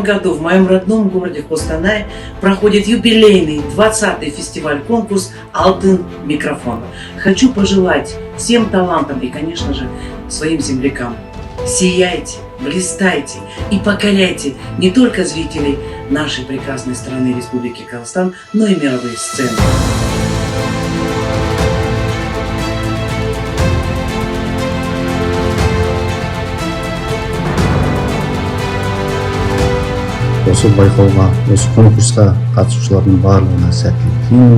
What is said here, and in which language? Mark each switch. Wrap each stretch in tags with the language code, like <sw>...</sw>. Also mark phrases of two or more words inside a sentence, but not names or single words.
<ru>году в моем родном городе Костанай проходит юбилейный 20-й фестиваль-конкурс «Алтын микрофон». Хочу пожелать всем талантам и, конечно же, своим землякам: сияйте, блистайте и покоряйте не только зрителей нашей прекрасной страны Республики Казахстан, но и мировые сцены.</ru> <kk>Осы байқауға, осы конкурсқа қатысушылардың барлығына сәттілік тілеймін.</kk>